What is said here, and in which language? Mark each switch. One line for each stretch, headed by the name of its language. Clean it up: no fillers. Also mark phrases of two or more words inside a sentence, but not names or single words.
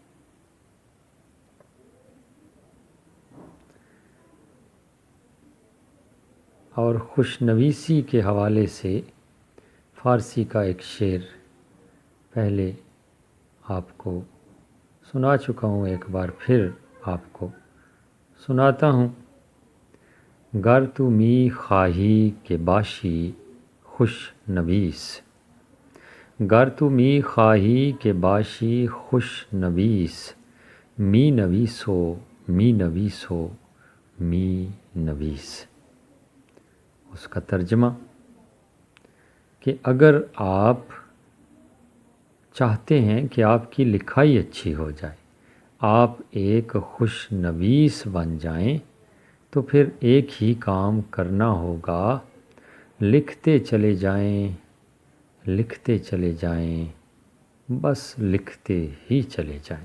Urdu: اور خوش نویسی کے حوالے سے فارسی کا ایک شعر پہلے آپ کو سنا چکا ہوں، ایک بار پھر آپ کو سناتا ہوں۔
Persian: گر تو می خواہی کہ باشی خوش نویس، گر تو می خواہی کہ باشی خوش نویس، می نویسو می نویسو می نویس۔
Urdu: اس کا ترجمہ کہ اگر آپ چاہتے ہیں کہ آپ کی لکھائی اچھی ہو جائے، آپ ایک خوش نویس بن جائیں، تو پھر ایک ہی کام کرنا ہوگا، لکھتے چلے جائیں، لکھتے چلے جائیں، بس لکھتے ہی چلے جائیں۔